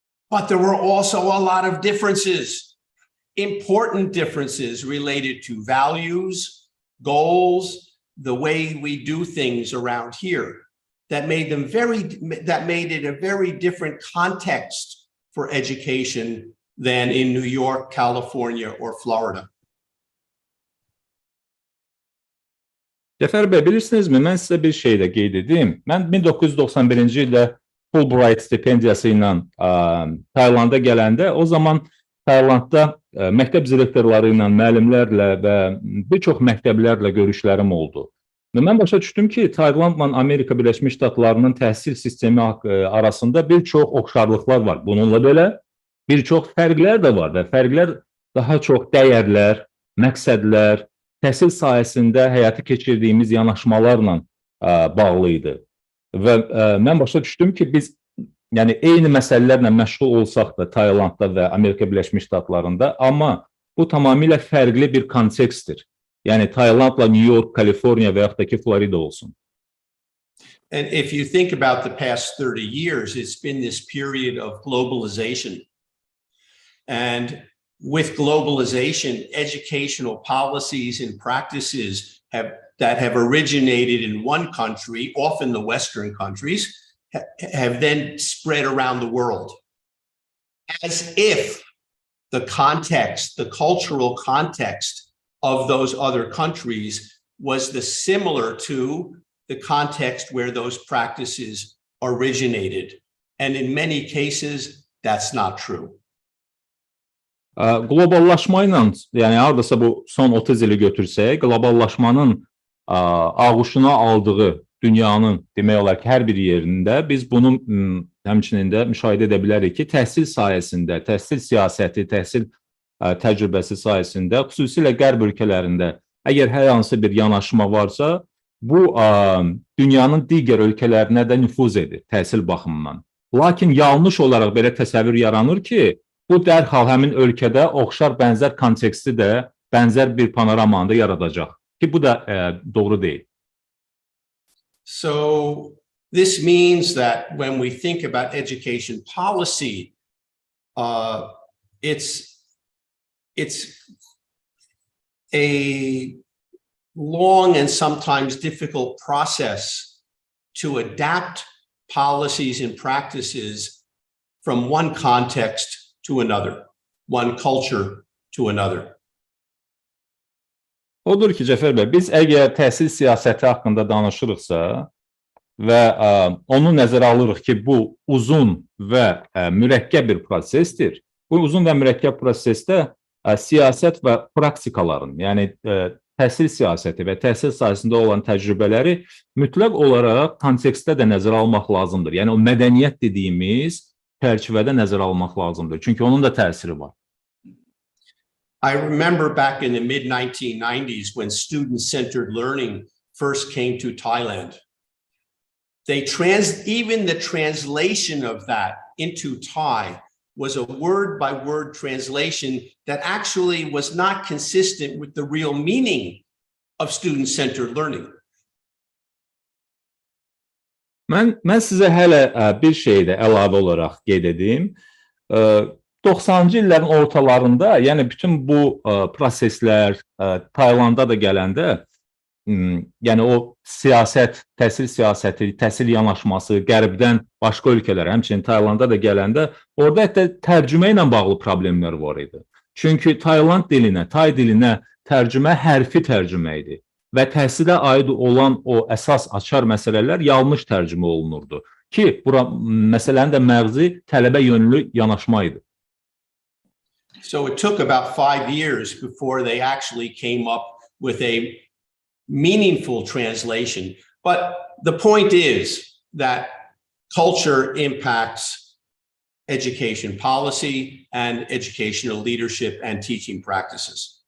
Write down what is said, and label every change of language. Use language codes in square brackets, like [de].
[en] But there were also a lot of differences, important differences related to values, goals, the way we do things around here that made it a very different context for education than in New York, California, or Florida. [az] Cəfər bəy, bilirsinizmi, mən sizə bir şey də qeyd edeyim. Mən 1991-ci ildə Fulbright stipendiyası ilə Taylanda gələndə, o zaman Taylandda məktəb direktorları ilə, müəllimlərlə və bir çox məktəblərlə görüşlərim oldu. Və mən başa düşdüm ki, Taylandla Amerika Birləşmiş Ştatlarının təhsil sistemi arasında bir çox oxşarlıqlar var. Bununla belə bir çox fərqlər də var və fərqlər daha çox dəyərlər, məqsədlər, təhsil sahəsində həyata keçirdiyimiz yanaşmalarla bağlı idi. Və mən başa düşdüm ki, biz yəni eyni məsələlərlə məşğul olsaq da Taylandda və Amerika Birləşmiş Ştatlarında, amma bu tamamilə fərqli bir kontekstdir. Yəni Taylandla New York, Kaliforniya və yaxud da ki, Florida olsun. [en] And if you think about the past 30 years, it's been this period of globalization. And with globalization, educational policies and practices that have originated in one country, often the Western countries, have then spread around the world. As if the context, the cultural context of those other countries was similar to the context where those practices originated. And in many cases, that's not true. [az] Qloballaşma ilə, yəni hardasa bu son 30 ili götürsək, qloballaşmanın ağuşuna aldığı dünyanın demək olar ki, hər bir yerində biz bunu həmçinin də müşahidə edə bilərik ki, təhsil sayəsində, təhsil siyasəti, təhsil təcrübəsi sayəsində, xüsusilə qərb ölkələrində əgər hər hansı bir yanaşma varsa, bu dünyanın digər ölkələrinə də nüfuz edir təhsil baxımından. Lakin yanlış olaraq belə təsəvvür yaranır ki, bu dərhal həmin ölkədə oxşar bənzər konteksti də bənzər bir panoramanı da yaradacaq ki, bu da doğru deyil. [en] So this means that when we think about education policy, it's a long and sometimes difficult process to adapt policies and practices from one context to another, one culture to another. [az] Odur ki, Cəfər bəy, biz əgər təhsil siyasəti haqqında danışırıqsa və onu nəzərə alırıq ki, bu uzun və mürəkkəb bir prosesdir. Bu uzun və mürəkkəb prosesdə siyasət və praktikaların, yəni təhsil siyasəti və təhsil sahəsində olan təcrübələri mütləq olaraq kontekstdə də nəzərə almaq lazımdır. Yəni o mədəniyyət dediyimiz çərçivədə nəzərə almaq lazımdır. Çünki onun da təsiri var. [en] I remember back in the mid-1990s when student-centered learning first came to Thailand. even the translation of that into Thai was a word-by-word translation that actually was not consistent with the real meaning of student-centered learning. [az] Mən sizə hələ bir şey də əlavə olaraq qeyd edeyim. 90-cı illərin ortalarında, yəni bütün bu proseslər Taylanda da gələndə, yəni o siyasət, təhsil siyasəti, təhsil yanaşması qərbdən başqa ölkələrə, həmçinin Taylanda da gələndə, orada hətta tərcümə ilə bağlı problemlər var idi. Çünki Tayland dilinə, Tay dilinə tərcümə hərfi tərcümə idi və təhsilə aid olan o əsas açar məsələlər yanlış tərcümə olunurdu ki, bura məsələnin də məğzi tələbə yönlü yanaşma idi. [en] So it took about 5 years before they actually came up with a meaningful translation. But the point is that culture impacts education policy and educational leadership and teaching practices.